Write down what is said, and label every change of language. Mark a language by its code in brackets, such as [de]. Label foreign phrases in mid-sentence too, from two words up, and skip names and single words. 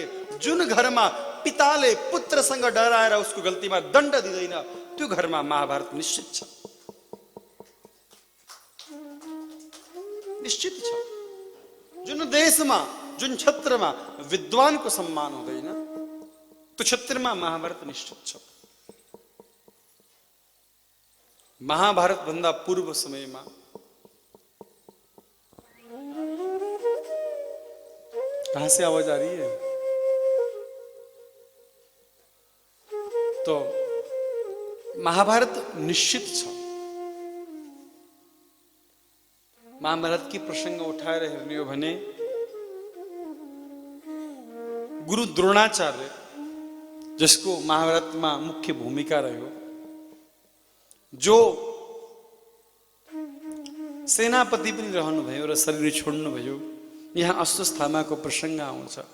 [ne] जुन घरमा पिताले पुत्रसँग डराएर उसको गल्तीमा दण्ड दिँदैन, त्यो घरमा महाभारत निश्चित छ, निश्चित छ। जुन देशमा, जुन क्षेत्रमा विद्वानको सम्मान हुँदैन, त्यो क्षेत्रमा महाभारत निश्चित छ। महाभारत भन्दा पूर्व समयमा [hi] कहां से आवाज आ रही है? [ne] तो महाभारत निश्चित छ। महाभारत की प्रसंग उठाएर हेर्ने हो भने गुरु द्रोणाचार्य, जसको महाभारतमा मुख्य भूमिका रह्यो, जो सेनापति पनि रहनुभयो र शरीर छोड्नुभयो, यहाँ अश्वत्थामाको प्रसंग आउँछ।